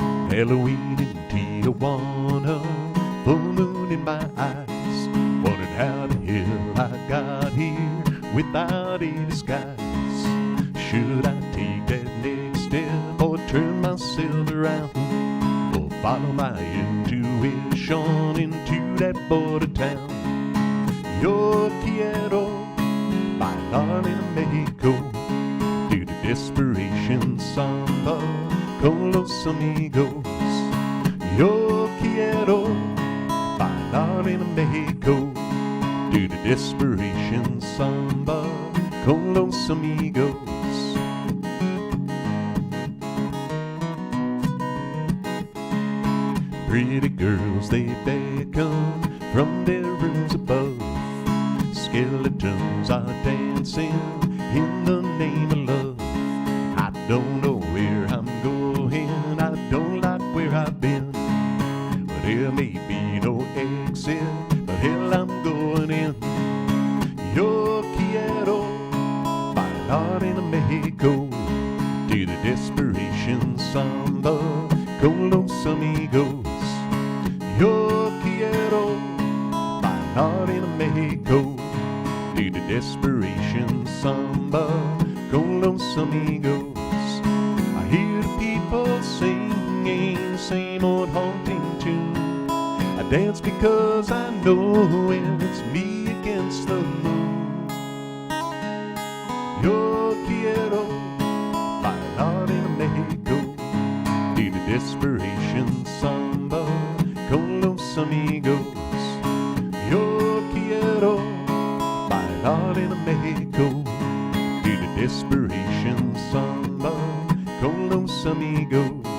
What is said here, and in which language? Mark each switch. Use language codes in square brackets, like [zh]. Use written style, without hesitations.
[en] Halloween in Tijuana, full moon in my eyes, wondered how the hell I got here without a disguise. Should I take that next step or turn myself around, or follow my intuition into that border town? [es] Yo quiero bailar en Mexico, [en] do the desperation samba [es] con los amigos. Yo quiero bailar en Mexico, [en] do the desperation samba [es] con los amigos. [en] Pretty girls, they beckon from their rooms above. Skeletons are dancing in the name of love. I don't know where I'm going, I don't like where I've been, but there may be no end hell I'm going in. [es] Yo quiero bailar en Mexico [en] to the desperation samba [es] con los amigos. Yo quiero bailar en Mexico [en] to the desperation samba [es] con los amigos. [en] I hear the people singing the same old haunting tune. I dance because I know it's me against the moon. [es] Yo quiero bailar en Mexico [en] to the desperation samba [es] con los amigos. Yo quiero bailar en Mexico [en] to the desperation samba [es] con los amigos.